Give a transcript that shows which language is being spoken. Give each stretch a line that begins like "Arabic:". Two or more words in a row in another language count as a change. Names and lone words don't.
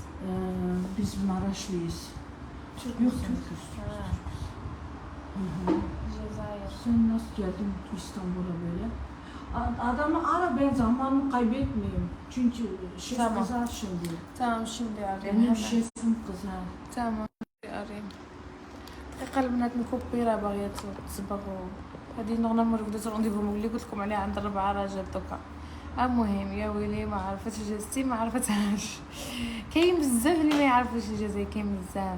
Turkish: Biz Maraşlıyız. Türk Yok, müsünüz? Türk'üz. Ha, Cezayir. Sen nasıl geldin İstanbul'a böyle? Adamı ara, ben zamanımı kaybetmeyeyim. Çünkü şef Tamam. kızar şimdi. Tamam şimdi arayayım Benim hemen. şefim kızar.
Arabic: تمام قريب دقيقة البنات مكوبيرة باغية تصبغوا هذه نورمالمون بدات رونديفو اللي قلت لكم عليه عند 4 راجل دوكا. المهم يا ويلي ما عرفتش اجازتي ما عرفتهاش. كاين بزاف اللي ما يعرفوش اجازتي كاين بزاف.